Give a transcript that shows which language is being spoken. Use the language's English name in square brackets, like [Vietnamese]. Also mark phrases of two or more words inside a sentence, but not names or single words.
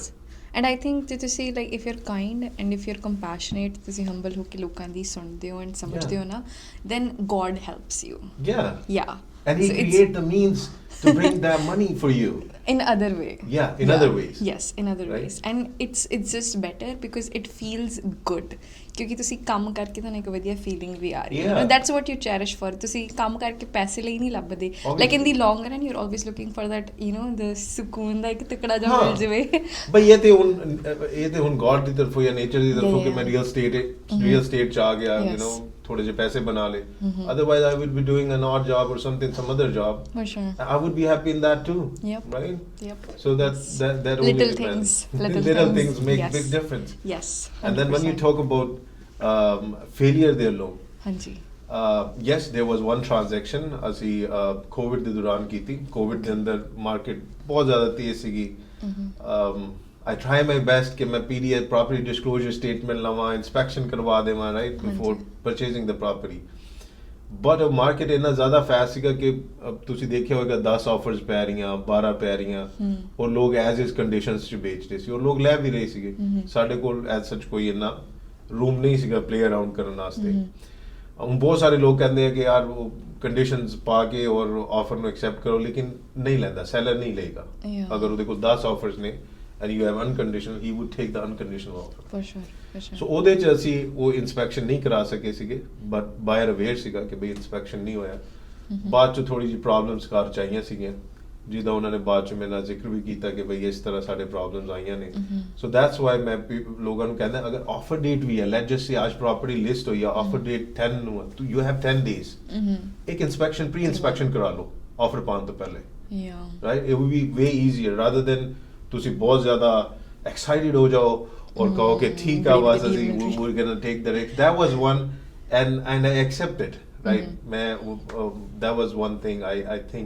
[English] And I think that you see, like if you're kind and if you're compassionate, [Punjabi] ਤੁਸੀਂ humble ਹੋ ਕੇ ਲੋਕਾਂ ਦੀ ਸੁਣਦੇ ਹੋ and ਸਮਝਦੇ ਹੋ ਨਾ, [English] then God helps you. Yeah. Yeah. And He create the means to bring that money for you. In other way. Yeah, in other ways. Yes, in other ways. And it's just better because it feels good. [Punjabi] ਕਿਉਂਕਿ ਤੁਸੀਂ ਕੰਮ ਕਰਕੇ ਤੁਹਾਨੂੰ ਇੱਕ ਵਧੀਆ ਫੀਲਿੰਗ ਵੀ ਆ ਰਹੀ ਹੈ। [English] That's what you cherish for. [Punjabi] ਤੁਸੀਂ ਕੰਮ ਕਰਕੇ ਪੈਸੇ ਲਈ ਨਹੀਂ ਲੱਭਦੇ। [English] Like in the long run, you're always looking for that, you know, the [Punjabi] ਸਕੂਨ ਦਾ ਇੱਕ ਟੁਕੜਾ ਜਿਹਾ ਮਿਲ ਜਾਵੇ। ਬਈ ਇਹ ਤੇ ਹੁਣ God ਦੀ ਤਰਫੋਂ ਜਾਂ ਨੇਚਰ ਦੀ ਤਰਫੋਂ ਕਿ ਮੈਂ [English] real estate [Punjabi] ਚ ਆ ਗਿਆ, [English] you know, [Punjabi] ਥੋੜੇ ਜਿਹੇ ਪੈਸੇ ਬਣਾ ਲਏ। [English] Otherwise I would be doing an odd job or something, some other job. For sure. I would be happy in that too. Yep. Right? Yep. So that only little things make big difference. Yes. 100%. And then when you talk about failure [Punjabi] ਦੇ ਲੋ, ਹਾਂਜੀ, [English] yes, there was one transaction [Punjabi] ਅਸੀਂ COVID ਦੇ ਦੌਰਾਨ ਕੀਤੀ। COVID ਦੇ ਅੰਦਰ ਮਾਰਕੀਟ ਬਹੁਤ ਜ਼ਿਆਦਾ ਤੇਜ਼ ਸੀਗੀ। [English] I try my best [Punjabi] ਕਿ ਮੈਂ [English] PDS property disclosure statement [Punjabi] ਲਵਾਂ, inspection ਕਰਵਾ ਦੇਵਾਂ, [English] right, before purchasing the property. [Punjabi] But ਉਹ ਮਾਰਕੀਟ ਇੰਨਾ ਜ਼ਿਆਦਾ ਫਾਸਟ ਸੀਗਾ ਕਿ ਤੁਸੀਂ ਦੇਖਿਆ ਹੋਵੇਗਾ 10 ਆਫਰਸ ਪੈ ਰਹੀਆਂ, 12 ਪੈ ਰਹੀਆਂ, ਔਰ ਲੋਕ [English] as is [Punjabi] ਕੰਡੀਸ਼ਨਸ 'ਚ ਵੇਚਦੇ ਸੀ, ਔਰ ਲੋਕ ਲੈ ਵੀ ਰਹੇ ਸੀਗੇ। ਸਾਡੇ ਕੋਲ [English] as such [Punjabi] ਕੋਈ ਇੰਨਾ ਰੂਮ ਨਹੀਂ ਸੀਗਾ [English] play around [Punjabi] ਕਰਨ ਵਾਸਤੇ। ਹੁਣ ਬਹੁਤ ਸਾਰੇ ਲੋਕ ਕਹਿੰਦੇ ਆ ਕਿ ਯਾਰ ਉਹ ਕੰਡੀਸ਼ਨਸ ਪਾ ਕੇ ਔਰ ਆਫਰ ਨੂੰ ਐਕਸੈਪਟ ਕਰੋ, ਲੇਕਿਨ ਨਹੀਂ ਲੈਂਦਾ, ਸੈਲਰ ਨਹੀਂ ਲਏਗਾ। ਅਗਰ ਉਹਦੇ ਕੋਲ 10 ਆਫਰਸ ਨੇ [English] and you have unconditional, he would take the unconditional offer. For sure. [Punjabi] So ਉਹਦੇ 'ਚ ਅਸੀਂ ਉਹ ਇਨਸਪੈਕਸ਼ਨ ਨਹੀਂ ਕਰਾ ਸਕੇ ਸੀਗੇ, [English] but buyer aware [Punjabi] ਸੀਗਾ ਕਿ ਬਈ ਇਨਸਪੈਕਸ਼ਨ ਨਹੀਂ ਹੋਇਆ। ਬਾਅਦ 'ਚ ਥੋੜੀ ਜਿਹੀ ਪ੍ਰੋਬਲਮਸ ਘਰ 'ਚ ਆਈਆਂ ਸੀਗੀਆਂ, ਜਿਹਦਾ ਉਹਨਾਂ ਨੇ ਬਾਅਦ ਚ ਮੇਰੇ ਨਾਲ ਜ਼ਿਕਰ ਵੀ ਕੀਤਾ ਕਿ ਬਈ ਇਸ ਤਰ੍ਹਾਂ ਸਾਡੇ ਪ੍ਰੋਬਲਮਸ ਆਈਆਂ [English] ਨੇ so that's why [Punjabi] ਮੈਂ ਲੋਕਾਂ ਨੂੰ ਕਹਿੰਦਾ ਅਗਰ [English] offer date [Punjabi] ਵੀ ਹੈ [English] let just say [Punjabi] ਅੱਜ ਪ੍ਰੋਪਰਟੀ ਲਿਸਟ ਹੋਈ ਆ [English] offer date 10 ਨੂੰ you have 10 days [Punjabi] ਇੱਕ ਇਨਸਪੈਕਸ਼ਨ ਪ੍ਰੀ ਇਨਸਪੈਕਸ਼ਨ ਕਰਾ ਲਓ ਆਫਰ ਪਾਉਣ ਤੋਂ ਪਹਿਲੇ [English] right it will be way easier rather than [Punjabi] ਤੁਸੀਂ ਬਹੁਤ ਜ਼ਿਆਦਾ ਐਕਸਾਈਟਿਡ ਹੋ ਜਾਓ ਔਰ ਕਹੋ ਕਿ ਠੀਕ ਆ ਬਸ ਅਸੀਂ ਵੀ [English] gonna take the risk that was one and I accept it right ਮੈਂ that was one thing I think